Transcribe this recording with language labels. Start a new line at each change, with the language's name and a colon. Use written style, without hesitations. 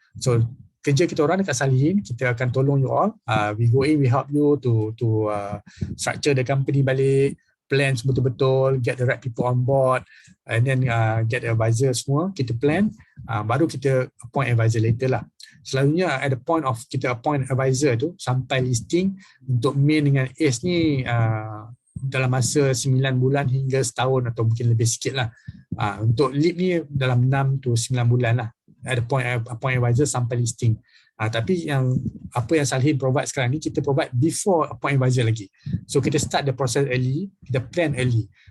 Malay: So kerja kita orang dekat Salihin, kita akan tolong you all.
English: We go in, we help you to structure the company balik, plan betul-betul, get the right people on board, and then get the advisor
Malay: semua, kita plan, baru kita
English: appoint advisor later lah.
Malay: Selalunya
English: at the point of
Malay: kita appoint advisor tu, sampai listing untuk main dengan ACE ni dalam masa 9 bulan hingga setahun atau mungkin lebih sikit lah. Untuk lead ni dalam 6 to 9 bulan lah.
English: At the point appoint advisor
Malay: sampai listing. Tapi apa yang Salihin provide sekarang ni, kita provide before appoint advisor lagi.
English: So kita start the process early, kita plan early.